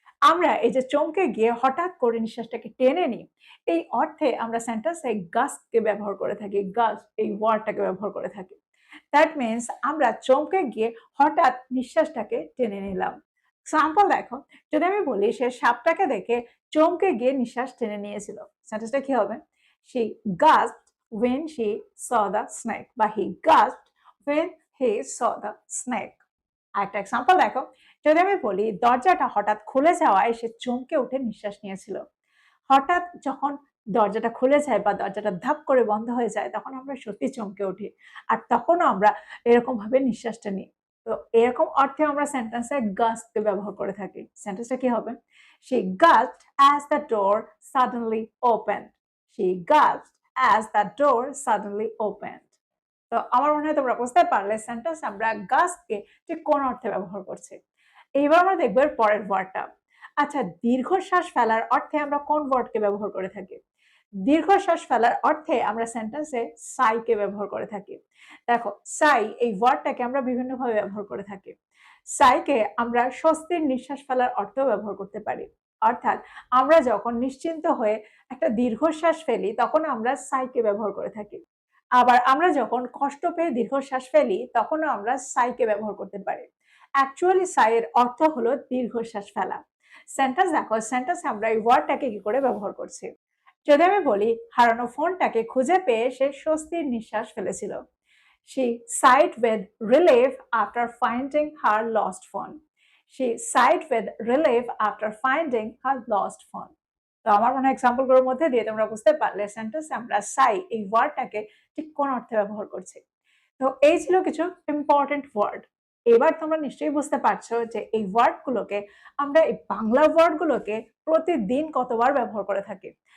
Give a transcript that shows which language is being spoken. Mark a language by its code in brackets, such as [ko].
[bn] আমরা এই যে চমকে গিয়ে হঠাৎ করে নিঃশ্বাসটাকে টেনে নিই, এই অর্থে আমরা সেন্টেন্সে গাস্প কে ব্যবহার করে থাকি। গাস্প এই ওয়ার্ডটাকে ব্যবহার করে থাকি। [en] that means [bn] আমরা চমকে গিয়ে হঠাৎ নিঃশ্বাসটাকে টেনে নিলাম। এক্সাম্পল দেখো, যদি আমি বলি সে সাপটাকে দেখে চমকে গিয়ে নিঃশ্বাস টেনে নিয়েছিল, সেন্টেন্সটা কি হবে? [en] She gasped when she saw the snake, বা he gasped when he saw the snake. [bn] আরেকটা এক্সাম্পল দেখো, যদি আমি বলি দরজাটা হঠাৎ খুলে যাওয়ায় সে চমকে উঠে নিঃশ্বাস নিয়েছিল। হঠাৎ যখন দরজাটা খুলে যায় বা দরজাটা ধাপ করে বন্ধ হয়ে যায় তখন আমরা সত্যি চমকে উঠি। আর তখনও আমরা এরকম ভাবে নিঃশ্বাসটা নিই। তো এরকম অর্থে আমরা সেন্টেন্সে গাস্প কে ব্যবহার করে থাকি। সেন্টেন্সটা কি হবে? [en] She gasped as the door suddenly opened. She gasped as the door suddenly opened. [bn] তো আমার মনে হয় তোমরা বুঝতে পারলে সেন্টেন্স আমরা গাস্প কে ঠিক কোন অর্থে ব্যবহার করছি। এইবার আমরা দেখব এর পরের ওয়ার্ডটা। আচ্ছা, দীর্ঘশ্বাস ফেলার অর্থে আমরা কোন ওয়ার্ডকে ব্যবহার করে থাকি? দীর্ঘশ্বাস ফেলার অর্থে আমরা সেন্টেন্সে সাই কে ব্যবহার করে থাকি। দেখো, সাই এই ওয়ার্ডটাকে আমরা বিভিন্নভাবে ব্যবহার করে থাকি। সাইকে আমরা স্বস্তির নিঃশ্বাস ফেলার অর্থেও ব্যবহার করতে পারি। অর্থাৎ আমরা যখন নিশ্চিন্ত হয়ে একটা দীর্ঘশ্বাস ফেলি তখন আমরা সাইকে ব্যবহার করে থাকি। আবার আমরা যখন কষ্ট পেয়ে দীর্ঘশ্বাস ফেলি তখনও আমরা সাইকে ব্যবহার করতে পারি। অ্যাকচুয়ালি সাই এর অর্থ হলো দীর্ঘশ্বাস ফেলা। সেন্টেন্স দেখো, সেন্টেন্স আমরা এই ওয়ার্ডটাকে কি করে ব্যবহার করছি। যদি আমি বলি হারানো ফোনটাকে খুঁজে পেয়ে সে স্বস্তির নিঃশ্বাস ফেলেছিল। [en] She sighed with relief after finding her lost phone. She sighed with relief after finding her lost phone. [bn] তো আমার মনে হয় এক্সাম্পল গুলোর মধ্যে দিয়ে তোমরা বুঝতে পারলে সেন্টেন্স আমরা সাই এই ওয়ার্ডটাকে ঠিক কোন অর্থে ব্যবহার করছি। তো এই ছিল কিছু ইম্পর্টেন্ট ওয়ার্ড। এবার তোমরা নিশ্চয়ই বুঝতে পারছো যে এই ওয়ার্ড গুলোকে আমরা এই বাংলা ওয়ার্ড গুলোকে প্রতিদিন কতবার ব্যবহার করে থাকি।